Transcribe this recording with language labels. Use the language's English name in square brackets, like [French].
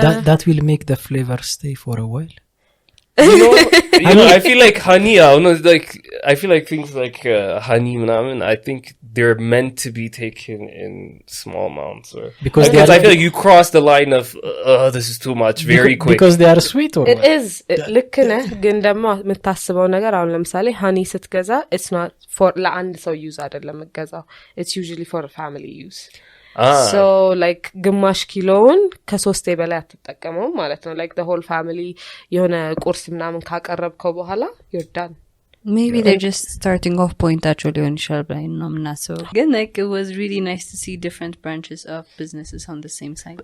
[English] That will make the flavor stay for a while. You know, I feel like honey, I feel like things like honey, I think they're meant to be taken in small amounts. Because I feel like you cross the line of, this is too much, very quick. Because they are sweet or It is. [Amharic] ልክ ነህ ግን ደግሞ የምታስበው ነገር አሁን ለምሳሌ honey ስትገዛ, [English] it's not for [Amharic] ለአንድ ሰው use አይደለም የምትገዛው. [English] It's usually for a family use. So like [Amharic] ግማሽ ኪሎውን ከሶስቴ በላይ አትጠቀመው ማለት ነው. [English] Like the whole family [Amharic] የሆነ ቁርስ ምናምን ካቀረብከው በኋላ [English] you're done. Maybe they're just starting off point actually on Shalbay no so again like it was really nice to see different branches of businesses on the same site.